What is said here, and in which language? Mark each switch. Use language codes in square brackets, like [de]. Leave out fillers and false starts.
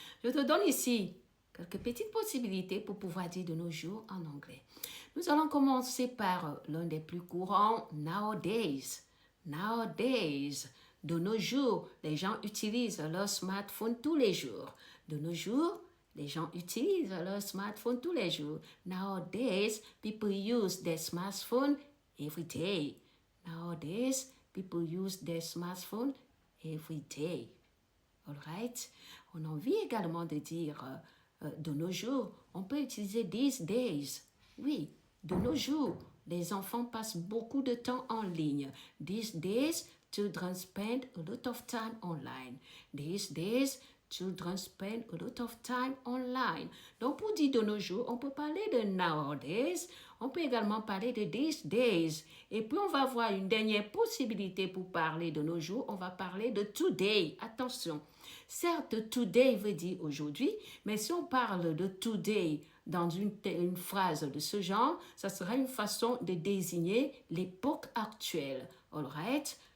[fr] Je te donne ici quelques petites possibilités pour pouvoir dire de nos jours en anglais. Nous allons commencer par l'un des plus courants, nowadays. [en] Nowadays. [fr] De nos jours, les gens utilisent leur smartphone tous les jours. De nos jours, les gens utilisent leur smartphone tous les jours. [en] Nowadays, people use their smartphone every day. Nowadays, people use their smartphone every day. All right? [fr] On a envie également de dire de nos jours. On peut utiliser these days. Oui, de nos jours, les enfants passent beaucoup de temps en ligne. [en] These days, children spend a lot of time online. These days, children spend a lot of time online. [fr] Donc, pour dire de nos jours, on peut parler de nowadays. On peut également parler de these days. Et puis, on va voir une dernière possibilité pour parler de nos jours. On va parler de today. Attention. Certes, today veut dire aujourd'hui, mais si on parle de today dans une phrase de ce genre, ça sera une façon de désigner l'époque actuelle. [en] All right?